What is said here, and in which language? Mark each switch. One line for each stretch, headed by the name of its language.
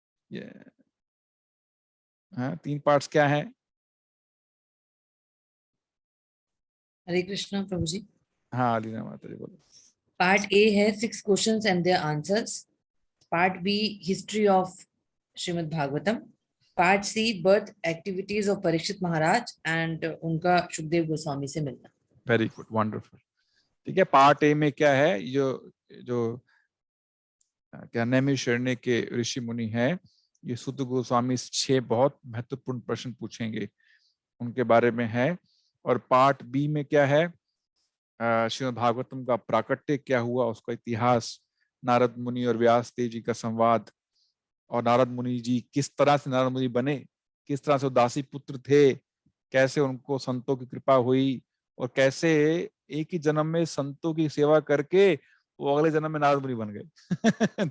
Hindi: ये 3 पार्ट्स क्या है? हरे कृष्णा प्रभु जी। हाँ अलीना माता जी बोलो।
English: Part A है 6 questions and their answers. Part B, history of Srimad Bhagavatam. Part C, birth activities of Parikshit Maharaj and
Hindi: उनका सुखदेव गोस्वामी से मिलना.
English: Very good, wonderful.
Hindi: ठीक है, पार्ट ए में क्या है, जो जो क्या नैमिषारण्य के ऋषि मुनि हैं, ये सुत गोस्वामी 6 बहुत महत्वपूर्ण प्रश्न पूछेंगे, उनके बारे में है. और पार्ट बी में क्या है, श्रीमद् भागवतम का प्राकट्य क्या हुआ, उसका इतिहास, नारद मुनि और व्यास देव जी का संवाद, और नारद मुनि जी किस तरह से नारद मुनि बने, किस तरह से उदासी पुत्र थे, कैसे उनको संतों की कृपा हुई, और कैसे एक ही जन्म में संतों की सेवा करके वो अगले जन्म में नारद मुनि बन गए.